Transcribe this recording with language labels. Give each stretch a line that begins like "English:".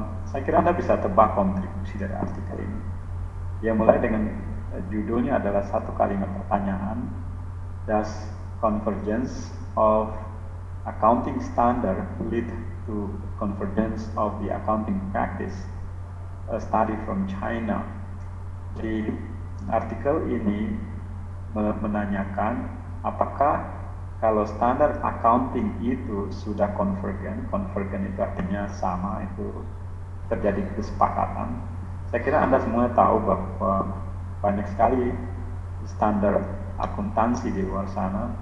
Indonesian: Saya kira Anda bisa tebak kontribusi dari artikel ini. Dia mulai dengan judulnya adalah satu kalimat pertanyaan.
English: Does convergence of accounting standard lead to convergence of the accounting practice? A study from China.
Indonesian: Di artikel ini menanyakan apakah kalau standar accounting itu sudah konvergen itu artinya sama, itu terjadi kesepakatan. Saya kira Anda semua tahu bahwa banyak sekali standar akuntansi di luar sana.